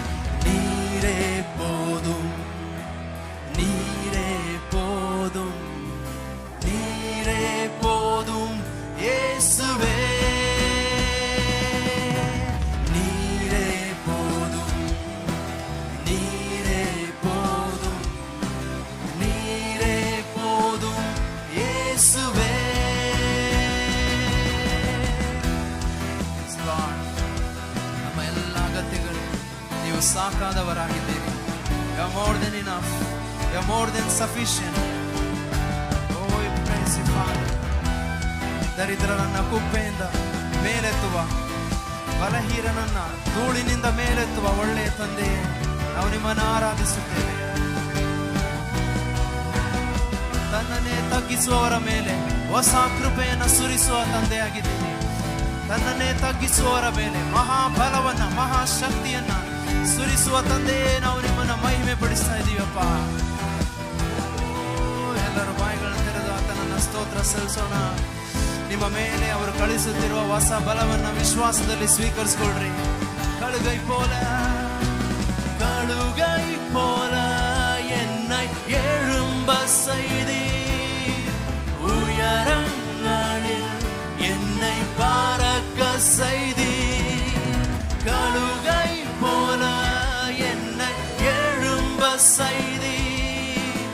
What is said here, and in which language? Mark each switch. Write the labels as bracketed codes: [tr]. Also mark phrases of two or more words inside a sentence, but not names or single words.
[ta] நீரே போதும், நீரே போதும், நீரே போதும் இயேசுவே. நீரே போதும், நீரே போதும், நீரே போதும் இயேசுவே. [kn] ನಮ್ಮ ಎಲ್ಲ ಅಗತ್ಯಗಳು ನೀವು ಸಾಕಾದವರಾಗಿದ್ದೀರಿ. [en] You are more than enough. You are more than sufficient. Oh, we praise you, Father. [kn] ದರಿದ್ರರನ್ನ ಕುಪ್ಪೆಯಿಂದ ಮೇಲೆತ್ತುವ, ಬಲಹೀನನನ್ನ ಧೂಳಿನಿಂದ ಮೇಲೆತ್ತುವ ಒಳ್ಳೆಯ ತಂದೆಯೇ, ನಾವು ನಿಮ್ಮನ್ನು ಆರಾಧಿಸುತ್ತೇವೆ. ತನ್ನನ್ನೇ ತಗ್ಗಿಸುವವರ ಮೇಲೆ ಹೊಸ ಕೃಪೆಯನ್ನು ಸುರಿಸುವ ತಂದೆಯಾಗಿದ್ದೀನಿ. ತನ್ನನ್ನೇ ತಗ್ಗಿಸುವವರ ಮೇಲೆ ಮಹಾಬಲವನ್ನ, ಮಹಾಶಕ್ತಿಯನ್ನ ಸುರಿಸುವ ತಂದೆಯೇ, ನಾವು ನಿಮ್ಮನ್ನ ಮಹಿಮೆ ಪಡಿಸ್ತಾ ಇದ್ದೀವಪ್ಪ. ಎಲ್ಲರೂ ಬಾಯಿಗಳನ್ನು ತೆರೆದು ಆತನನ್ನ ಸ್ತೋತ್ರ ಸಲ್ಲಿಸೋಣ. ನಿಮ್ಮ ಮೇಲೆ ಅವರು ಕಳಿಸುತ್ತಿರುವ ಹೊಸ ಬಲವನ್ನ ವಿಶ್ವಾಸದಲ್ಲಿ ಸ್ವೀಕರಿಸಿಕೊಳ್ಳ್ರಿ. [ta] கழுகை போல, கழுகை போல என்னை எழும்ப செய்தீர். உயரங்களில் என்னை பறக்க செய்தீர். கழுகை போல என்னை எழும்ப செய்தீர்.